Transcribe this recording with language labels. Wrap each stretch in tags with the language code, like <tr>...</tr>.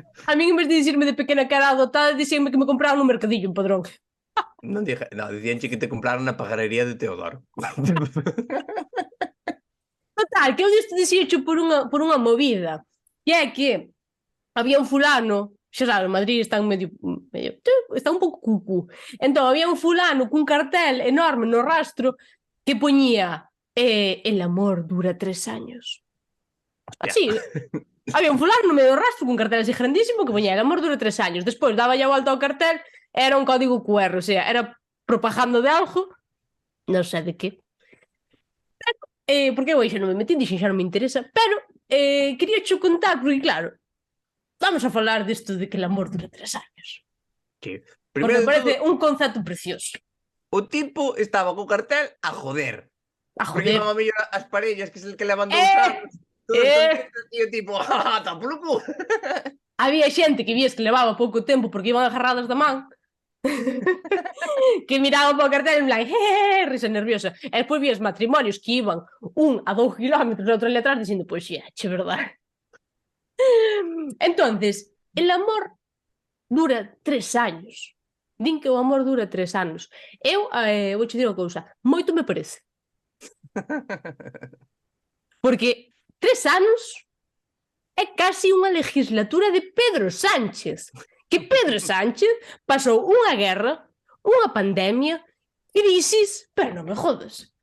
<gl>A min, en vez de dicirme de pequena que era adotada, dixenme que me compraban no mercadillo en Padrón. Non dicíanche que te compraron na pagarería de Teodoro. Total, que eu dixo por unha movida, que é que había un fulano, xa sabes, Madrid está medio está un pouco cucu. Entón, había un fulano cun cartel enorme no rastro que poñía</gl> <es>el amor dura 3 años.</es> <gl>Así, había un fulano no medio do rastro cun cartel así grandísimo que poñía</gl> <es>el amor dura 3 años.</es> <gl>Despois daba a volta ao cartel, era un código QR, o sea, era propaganda de algo, non sei de que. Porque eu xa non me metí, dixen xa non me interesa, pero quería xo contar, porque claro, vamos a falar disto de que</gl> <es>el amor dura 3 años.</es> <gl>Que, Porque me parece un concepto precioso. O tipo estaba co cartel a joder. A Porque joder. non a mellor as parellas, que é el que levan 2 anos. E o tipo, está polo cu. Había xente que vías que levaba pouco tempo porque iban agarradas da man, que miraban para o cartel en plan, risa nerviosa. E despois vías matrimonios que iban 1 a 2 kilómetros e outro ali atrás dicindo, pois xa, che verdade.</gl> <es>Entonces, el amor dura 3 años.</es> <gl>Din que o amor dura 3 anos. Eu, vou che dir unha cousa, moito me parece. Porque 3 anos é casi unha legislatura de Pedro Sánchez. Que Pedro Sánchez pasou unha guerra, unha pandemia, crisis, pero non me jodas.</gl>